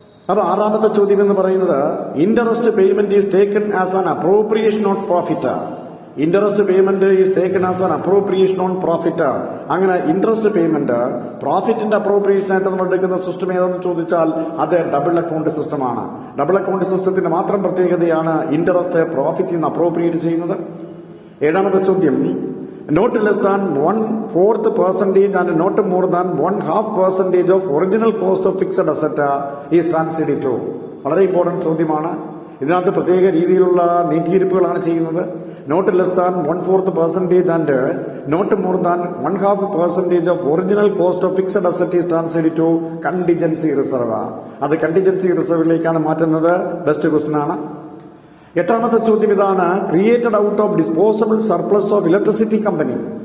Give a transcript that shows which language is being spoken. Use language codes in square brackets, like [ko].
[ml] അപ്പൊ ആറാമത്തെ ചോദ്യം എന്ന് പറയുന്നത് [en] Interest payment is taken as an appropriation on profit. Interest payment is taken as an appropriation on profit. [ml] അങ്ങനെ ഇൻട്രസ്റ്റ് പേയ്മെന്റ് പ്രോഫിറ്റിന്റെ അപ്രോപ്രിയേഷൻ ആയിട്ട് നമ്മൾ എടുക്കുന്ന സിസ്റ്റം ഏതെന്ന് ചോദിച്ചാൽ അത് ഡബിൾ അക്കൗണ്ട് സിസ്റ്റമാണ്. ഡബിൾ അക്കൗണ്ട് സിസ്റ്റത്തിന്റെ മാത്രം പ്രത്യേകതയാണ് ഇൻട്രസ്റ്റ് പ്രോഫിറ്റിൽ നിന്ന് അപ്രോപ്രിയേറ്റ് ചെയ്യുന്നത്. ഏഴാമത്തെ ചോദ്യം [en] not less than 1/4% and not more than 1/2% of original cost of fixed asset is transferred to. [ml] വളരെ ഇമ്പോർട്ടന്റ് ചോദ്യമാണ്. ഇതിനകത്ത് പ്രത്യേക രീതിയിലുള്ള നീക്കിയിരിപ്പുകളാണ് ചെയ്യുന്നത്. [en] Not less than 1/4% and not more than 1/2% of original cost of fixed asset is transferred to contingency reserve. [ml] അത് contingency റിസർവിലേക്കാണ് മാറ്റുന്നത്. Best question ആണ്. എട്ടാമത്തെ ചോദ്യം ഇതാണ് [en] Created out of disposable surplus of electricity company.